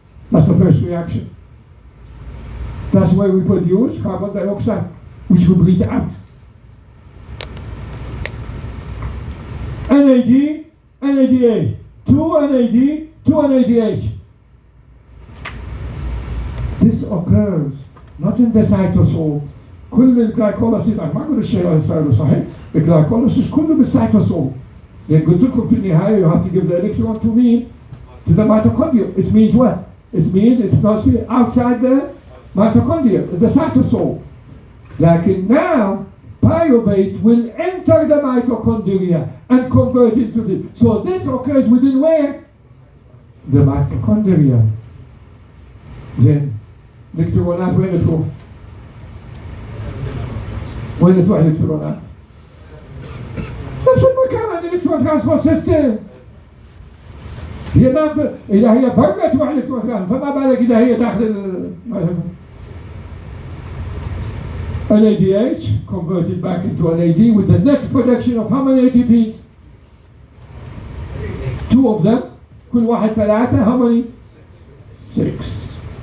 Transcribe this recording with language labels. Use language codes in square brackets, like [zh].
[en] That's the first reaction. That's where we produce carbon dioxide, which we breathe out. NAD, NADH. 2 NAD, 2 NADH. This occurs not in the cytosol. [ar] كل الجلايكوليسيس أنا ما أقول الشيء هذا صحيح. الجلايكوليسيس كله بالسيتوسول. يعني قلت لكم في النهاية [en] you have to give the electron to me, to the mitochondria. It means what? It means it must be outside the mitochondria, the cytosol. Like now, pyruvate will enter the mitochondria and convert into the. So this occurs within where? The mitochondria. [ar] Then, الإلكترونات وين تروح؟ وين تروح الإلكترونات؟ نفس المكان الإلكترون ترانسبورت سيستم. إذا هي برا تروح الإلكترون فما بالك إذا هي داخل [en] NADH converted back into NAD with the next production of how many ATPs? 2 of them. [ar] كل واحد 3. [en] How many? 6.